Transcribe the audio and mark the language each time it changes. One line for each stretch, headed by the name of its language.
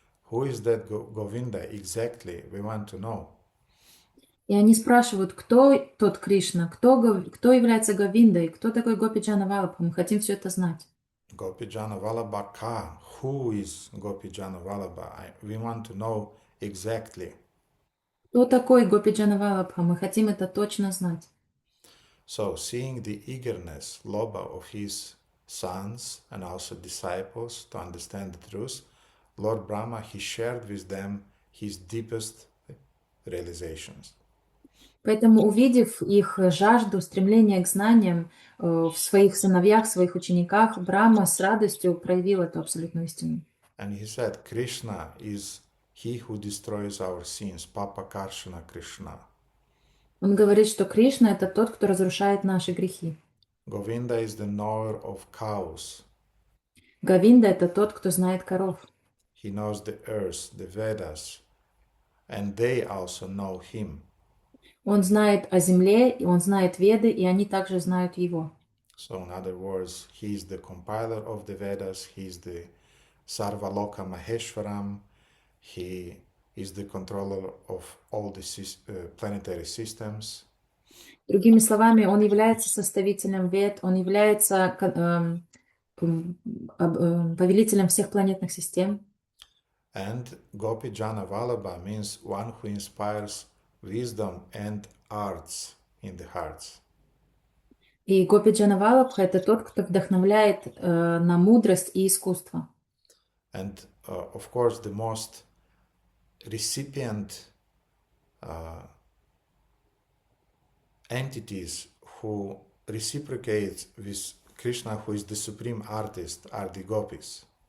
English: Who is that Govinda exactly? We want to know.
Russian: И они спрашивают, кто тот Кришна, кто является Говиндой, кто такой Гопи Джана Валабха. Мы хотим все это знать.
Sanskrit: Gopi Jana Vallabha Ka.
English: Who is Gopi Jana Vallabha? We want to know exactly.
Russian: Кто такой Гопи Джана Валабха? Мы хотим это точно знать.
English: So, seeing the eagerness, lobha of his sons and also disciples to understand the truth, Lord Brahma, he shared with them his deepest realizations.
Russian: Поэтому, увидев их жажду, стремление к знаниям в своих сыновьях, своих учениках, Брахма с радостью проявил эту абсолютную истину.
English: And he said, Krishna is he who destroys our sins,
Sanskrit: Papa Karshana Krishna.
Russian: Он говорит, что Кришна — это тот, кто разрушает наши грехи.
English: Govinda is the knower of cows.
Russian: Говинда — это тот, кто знает коров.
English: He knows the earth, the Vedas, and they also know him.
Russian: Он знает о земле, он знает Веды, и они также знают его.
English: So, in other words, he is the compiler of the Vedas, he is the
Sanskrit: Sarvaloka Maheshwaram,
English: he is the controller of all the planetary systems.
Russian: Другими словами, он является составителем Вед, он является повелителем всех планетных систем.
English: And Gopi Jana Vallabha means one who inspires wisdom and arts in the hearts.
Russian: И Гопи Джана Валабха — это тот, кто вдохновляет на мудрость и искусство.
English: And of course, the most recipient entities who reciprocate with Krishna, who is the supreme artist, are the gopis.